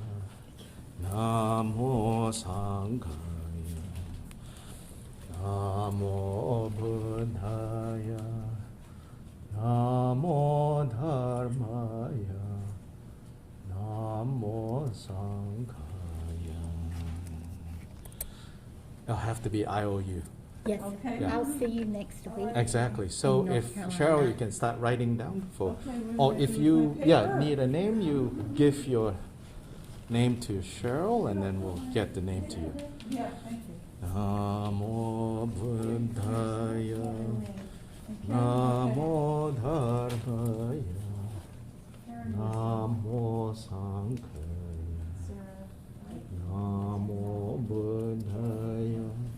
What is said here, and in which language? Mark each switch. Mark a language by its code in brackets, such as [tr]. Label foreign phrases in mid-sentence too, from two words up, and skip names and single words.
[pi] Namo Sankhaya. Namo Buddhaya. Namo Dharmaya. Namo Sankhaya. [en] It'll have to be IOU. Yes, Okay. Yeah. I'll see you next week. Exactly. So In North if Carolina. Cheryl, you can start writing down for, Okay, we're or ready if with you, my yeah, paper. need a name, you give your name to Cheryl, and then we'll get the name to you. Yeah, thank you. [pi] Namo Buddhaya. [en] Okay, [pi] Namo Dharmaya. [en] Karen, [pi] Namo Sankhaya. [en] Sarah, [pi] Namo Buddhaya.